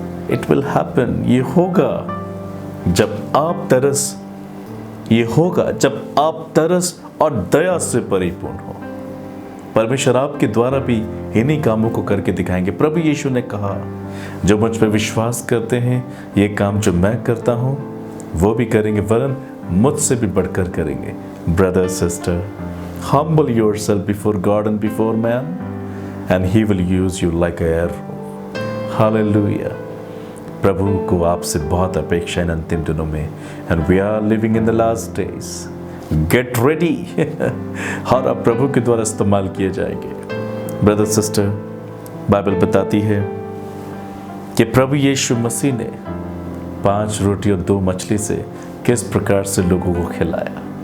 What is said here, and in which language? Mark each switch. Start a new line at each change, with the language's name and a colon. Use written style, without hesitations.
English: it will happen,
Hindi: ये होगा जब आप तरस, ये होगा जब आप तरस और दया से परिपूर्ण हो। परमेश्वर आपके द्वारा भी इन्हीं कामों को करके दिखाएंगे। प्रभु यीशु ने कहा, जो मुझ पर विश्वास करते हैं ये काम जो मैं करता हूं वो भी करेंगे, वरन मुझसे भी बढ़कर करेंगे।
English: Brother sister, humble yourself before God and before man and he will use you like a arrow।
Hindi: Hallelujah. प्रभु को आपसे बहुत अपेक्षा इन अंतिम दिनों में,
English: and we are living in the last days। Get ready
Hindi: और आप प्रभु के द्वारा इस्तेमाल किए जाएंगे। ब्रदर सिस्टर, बाइबल बताती है कि प्रभु यीशु मसीह ने 5 रोटी और 2 मछली से किस प्रकार से लोगों को खिलाया।